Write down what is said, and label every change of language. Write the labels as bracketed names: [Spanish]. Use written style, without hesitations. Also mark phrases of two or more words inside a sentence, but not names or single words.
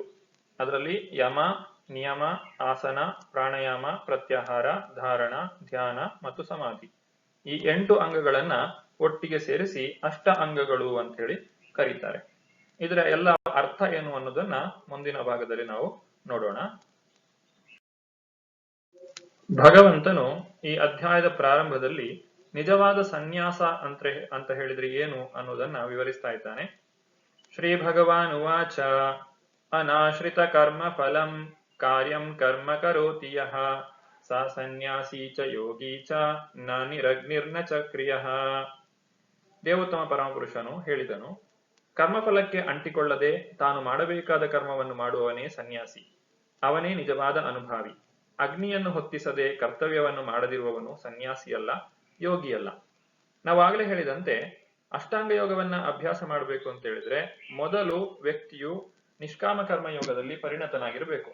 [Kannada] ಅದರಲ್ಲಿ ಯಮ, ನಿಯಮ, ಆಸನ, ಪ್ರಾಣಾಯಾಮ, ಪ್ರತ್ಯಾಹಾರ, ಧಾರಣ, ಧ್ಯಾನ ಮತ್ತು ಸಮಾಧಿ, ಈ 8 ಅಂಗಗಳನ್ನ ಒಟ್ಟಿಗೆ ಸೇರಿಸಿ ಅಷ್ಟ ಅಂಗಗಳು ಅಂತ ಹೇಳಿ ಕರೀತಾರೆ. ಇದರ ಎಲ್ಲ ಅರ್ಥ ಏನು ಅನ್ನೋದನ್ನ ಮುಂದಿನ ಭಾಗದಲ್ಲಿ ನಾವು ನೋಡೋಣ. ಭಗವಂತನು ಈ ಅಧ್ಯಾಯದ ಪ್ರಾರಂಭದಲ್ಲಿ ನಿಜವಾದ ಸನ್ಯಾಸ ಅಂತ ಹೇಳಿದ್ರೆ ಏನು ಅನ್ನೋದನ್ನ ವಿವರಿಸ್ತಾ ಇದ್ದಾನೆ. [Sanskrit] ಶ್ರೀ ಭಗವಾನ್ ಉವಾಚ ಅನಾಶ್ರಿತ ಕರ್ಮ ಫಲಂ ಕಾರ್ಯಂ ಕರ್ಮ ಕರೋತಿ ಯಃ ಸ ಸನ್ಯಾಸಿ ಚ ಯೋಗಿ ಚ ನ ನಿರಗ್ನಿರ್ನ ಚ ಕ್ರಿಯಃ. [Kannada] ದೇವೋತ್ತಮ ಪರಮಪುರುಷನು ಹೇಳಿದನು, ಕರ್ಮಫಲಕ್ಕೆ ಅಂಟಿಕೊಳ್ಳದೆ ತಾನು ಮಾಡಬೇಕಾದ ಕರ್ಮವನ್ನು ಮಾಡುವವನೇ ಸನ್ಯಾಸಿ, ಅವನೇ ನಿಜವಾದ ಅನುಭಾವಿ. ಅಗ್ನಿಯನ್ನು ಹೊತ್ತಿಸದೆ ಕರ್ತವ್ಯವನ್ನು ಮಾಡದಿರುವವನು ಸನ್ಯಾಸಿಯಲ್ಲ, ಯೋಗಿಯಲ್ಲ. ನಾವಾಗಲೇ ಹೇಳಿದಂತೆ ಅಷ್ಟಾಂಗ ಯೋಗವನ್ನ ಅಭ್ಯಾಸ ಮಾಡಬೇಕು ಅಂತ ಹೇಳಿದ್ರೆ ಮೊದಲು ವ್ಯಕ್ತಿಯು ನಿಷ್ಕಾಮ ಕರ್ಮ ಯೋಗದಲ್ಲಿ ಪರಿಣತನಾಗಿರಬೇಕು.